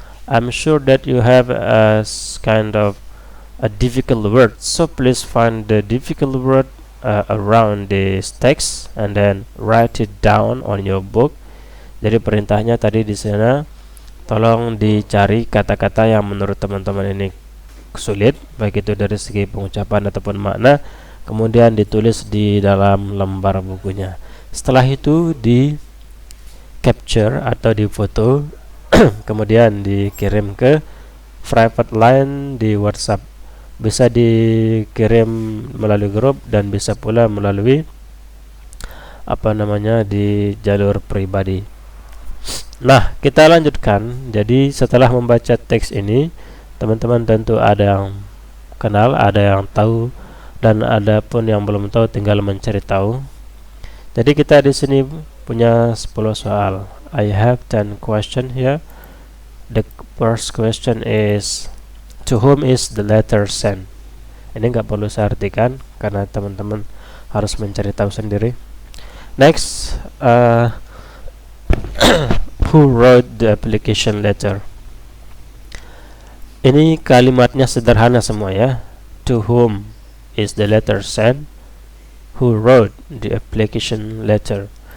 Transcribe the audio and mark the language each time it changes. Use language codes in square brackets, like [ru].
[en] I'm sure that you have a kind of a difficult word, so please find the difficult word around this text and then write it down on your book. [id] Jadi perintahnya tadi di sana, tolong dicari kata-kata yang menurut teman-teman ini sulit, baik itu dari segi pengucapan ataupun makna, kemudian ditulis di dalam lembar bukunya. Setelah itu di capture atau di foto kemudian dikirim ke private line di WhatsApp. Bisa dikirim melalui grup dan bisa pula melalui di jalur pribadi. Nah, kita lanjutkan. Jadi setelah membaca teks ini, teman-teman tentu ada yang kenal, ada yang tahu, dan ada pun yang belum tahu, tinggal mencari tahu. Jadi kita di sini punya 10 soal. [en] I have 10 question here. The first question is, to whom is the letter sent? [id] Ini nggak perlu saya artikan karena teman-teman harus mencari tahu sendiri. [en] Next, who wrote the application letter? [id] Ini kalimatnya sederhana semua ya. [en] To whom is the letter sent? Who wrote the application letter?